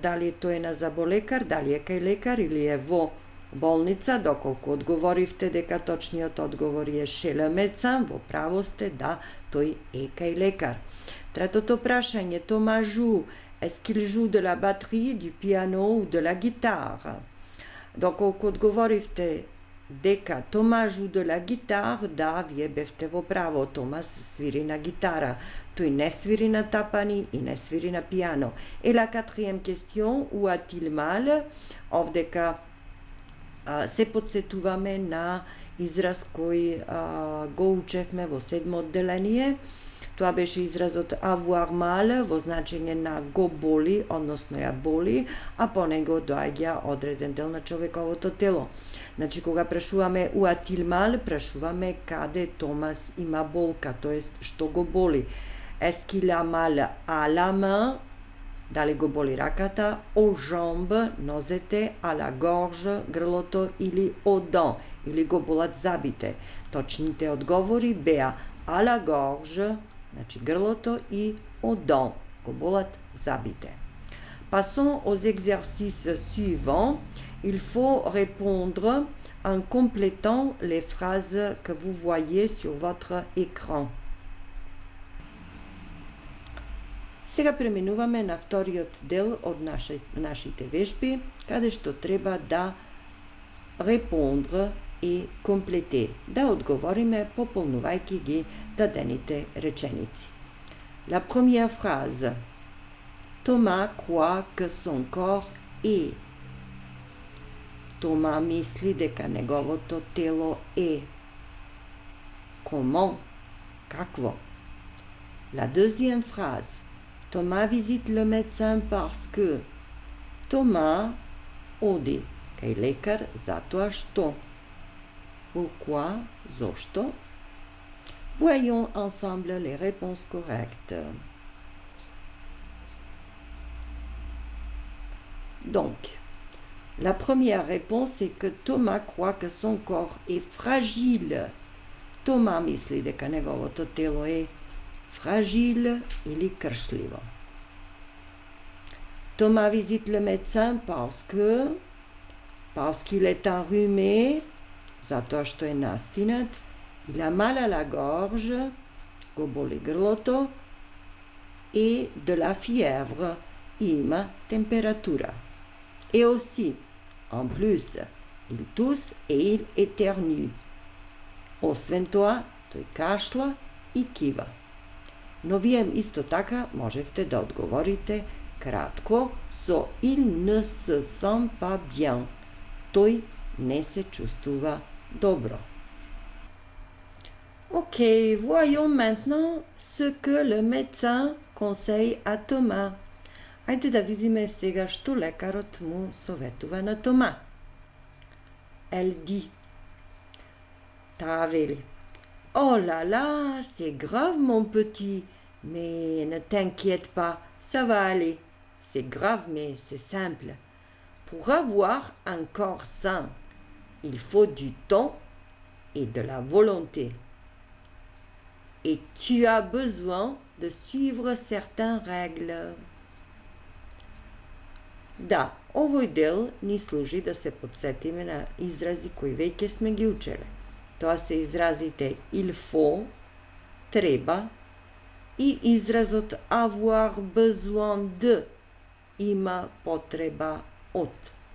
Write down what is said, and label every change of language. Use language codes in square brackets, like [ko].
[mk] Дали тој е на заболекар, дали е кај лекар или е во болница? Доколку одговоривте дека точниот одговор е [fr] chez le médecin, [mk] во право сте, да, тој е кај лекар. Третото прашање, Тома [fr] joue. Est-ce qu'il joue de la batterie, du piano ou de la guitare? [mk] Доколку одговоривте дека Тома [fr] joue de la guitare, [mk] да, вие бевте во право, Томас свири на гитара. Тој не свири на тапани и не свири на пиано. [fr] Et la quatrième question, où a-t-il mal? [mk] Овдека се подсетуваме на израз кој го учевме во седмо одделение. Тоа беше изразот [fr] avoir mal [mk] во значење на го боли, односно ја боли, а по него доаѓа одреден дел на човековото тело. Значи, кога прашуваме [fr] où a-t-il mal, [mk] прашуваме каде Томас има болка, тоест што го боли. Est-ce qu'il a mal à la main? Дали го боли раката, [fr] aux jambes, [mk] нозете, [fr] à la gorge, [mk] грлото или [fr] aux dents, [mk] или го болат зъбите. Точните одговори беа [fr] à la gorge, [mk] значи грлото, и [fr] aux dents, [mk] го болат зъбите. [fr] Passons aux exercices suivants. Il faut répondre en complétant les phrases que vous voyez sur votre écran. [mk] Сега преминуваме на вториот дел од нашите вежби, каде што треба да répondre и compléter, да одговориме пополнувајќи ги дадените реченици. [fr] La première phrase. Thomas croit que son corps est. [mk] Тома мисли дека неговото тело е. [fr] Comment? [mk] Какво? [fr] La deuxième phrase. Thomas visite le médecin parce que. [mk] Тома оди кај лекар затоа што. [fr] Pourquoi? [mk] Зошто? [fr] Voyons ensemble les réponses correctes. Donc, la première réponse est que Thomas croit que son corps est fragile. [mk] Thomas misli дека неговото тело е fragile или кршливо. [fr] Thomas visite le médecin parce qu'il est enrhumé, [mk] затоа што е настинат, [fr] il a mal à la gorge, [mk] го боли грлото, [fr] et de la fièvre, [mk] има температура. [fr] Et aussi, en plus, il tousse et il éternue. [mk] Освен тоа, тој кашла и кива. Но вие исто така можевте да одговорите кратко со [fr] il ne se sent pas bien. [mk] Тој не се чувствува добро. [fr] Ok, voyons maintenant ce que le médecin conseille à Thomas. [mk] Ајде да видиме сега што лекарот му советува на Тома. [fr] Elle dit. [mk] Таа вели. [fr] Oh là là, c'est grave mon petit, mais ne t'inquiète pas, ça va aller. C'est grave, mais c'est simple. Pour avoir un corps sain, il faut du temps et de la volonté. Et tu as besoin de suivre certaines règles. [mk] Да, овој дел ни служи да се подсетиме на изрази кои веќе сме ги учеле. Тоа се изразите [fr] il faut, [mk] treba i izrazot [fr] avoir besoin de, [mk] ima potreba od.